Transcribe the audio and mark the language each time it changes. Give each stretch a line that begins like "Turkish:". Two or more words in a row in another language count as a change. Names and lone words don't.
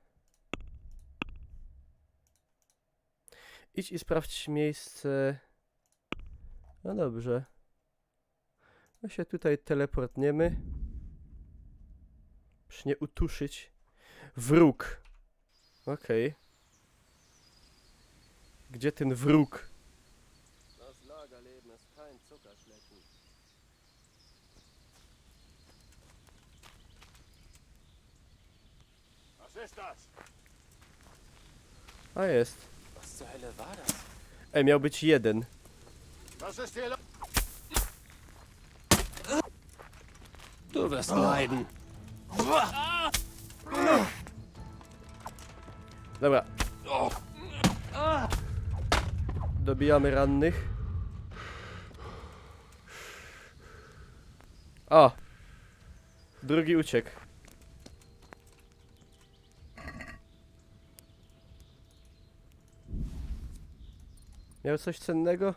Polish: Idź i sprawdź miejsce. No dobrze. No się tutaj teleportniemy. Przy nie utuszyć. Wróg. Okej. Gdzie ten wróg?
German: Das Lagerleben ist kein Zuckerschlecken. Was ist das?
Polish: A jest.
German: Was zur Hölle war das?
Polish: Ej, miał być jeden.
German: Was ist hier los? Du wirst leiden.
Polish: Dobra. Dobijamy rannych. O! Drugi uciekł. Miał coś cennego?